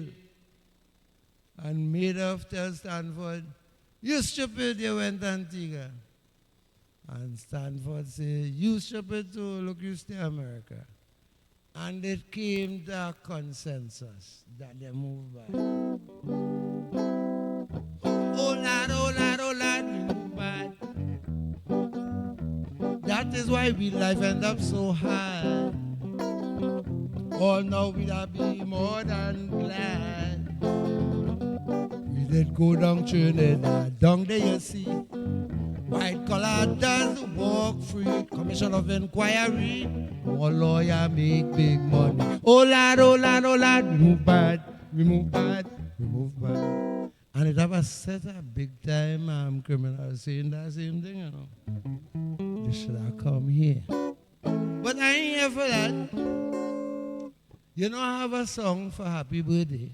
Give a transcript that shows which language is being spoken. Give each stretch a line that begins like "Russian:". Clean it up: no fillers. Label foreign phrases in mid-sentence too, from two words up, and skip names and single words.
English: And Madoff tells Stanford, you stupid, you went Antigua. And Stanford says, you stupid too, look, you stay America. And it came to a consensus that they move back. Oh lad, oh lad, oh lad, we move back. That is why we life end up so high. Oh no, we'd be more than glad. We did go down Trinidad, down there you see. White collar does walk free, commission of inquiry. More lawyer make big money. Oh lad, oh lad, oh lad, we move bad, we move bad, we move bad. And it ever set a big time criminals saying that same thing, you know. They should have come here. But I ain't here for that. You know, I have a song for happy birthday.